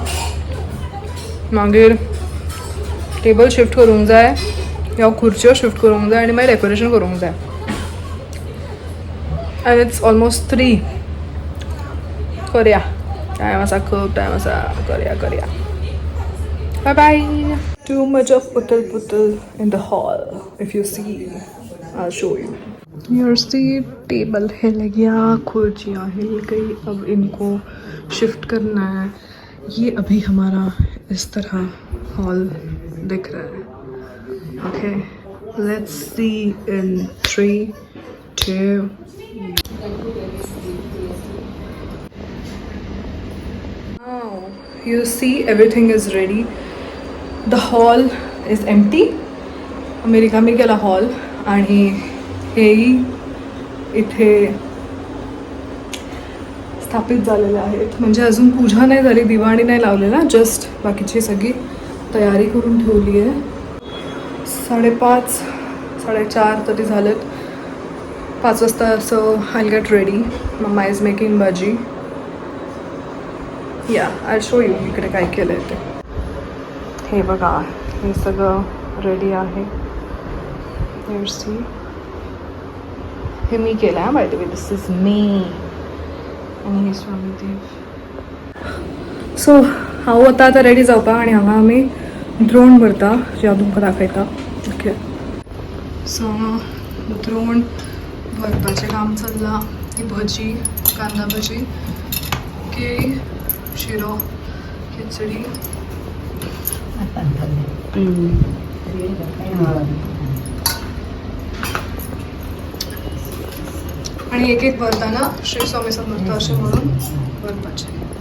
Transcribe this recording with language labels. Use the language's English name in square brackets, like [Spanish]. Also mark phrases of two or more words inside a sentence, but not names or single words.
[Konkani] मागीर [English] table shift [Konkani] करूंक जाय, ह्यो खुर्च्यो शिफ्ट करूंक जाय आनी मागीर डेकोरेशन करूंक जाय. [English] And it's almost 3. [Konkani] करया, टायम आसा, खूब टायम आसा. करया. [English] Bye bye. Too much of putal in the hall. If you see, I'll show you. Here's the table. [Hindi] हिल गया, कुर्सियाँ हिल गई. अब इनको शिफ्ट करना है. ये अभी हमारा इस तरह हॉल दिख रहा है. [English] Okay, let's see in 3, 2. Now you see everything is ready. The hall is empty. [Marathi] आम्ही रिकामी केला हॉल. आणि हेही इथे स्थापित झालेल्या आहेत. म्हणजे अजून पूजा नाही झाली, दिवाणी नाही लावलेला, जस्ट बाकीची सगळी तयारी करून ठेवली आहे. 5:30 4:30 तरी झालेत. [English] 5 [Marathi] वाजता असं [English] I get ready. Mumma is making भाजी. [Marathi] या [English] I show you [Marathi] इकडे काय केलं आहे ते. हे बघा, हे सगळं रेडी आहे. सी हे मी केलं आहे [English] by the way. This is me [Marathi] आणि हे स्वामी देव. [Konkani] सो हांव वता आतां रेडी जावपाक आनी हांगा आमी द्रोण भरता, जे हांव तुमकां दाखयता. [English] Okay, so [Konkani] द्रोण भरपाचें काम चल्लां. ही भजी, कांदा भजी, केळी, शिरो, खिचडी. [Marathi] आणि एक एक भरताना श्री स्वामी समर्थ असे म्हणून भरपाचे.